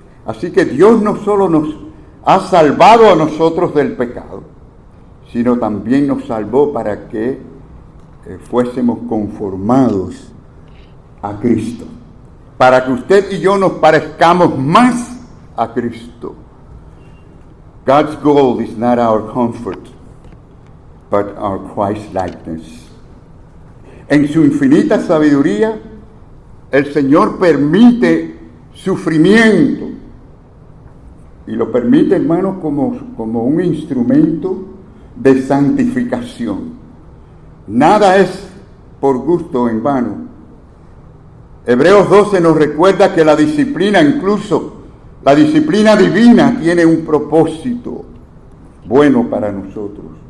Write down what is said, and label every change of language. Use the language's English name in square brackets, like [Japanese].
[Spanish] Así que Dios no solo nos ha salvado a nosotros del pecado, sino también nos salvó para que fuésemos conformados a Cristo, para que usted y yo nos parezcamos más a Cristo. [English] God's goal is not our comfort, but our Christ-likeness. [Spanish] En su infinita sabiduría, el Señor permite sufrimiento, y lo permite, hermanos, como un instrumento de santificación. Nada es por gusto en vano. Hebreos 12 nos recuerda que la disciplina, incluso la disciplina divina, tiene un propósito bueno para nosotros.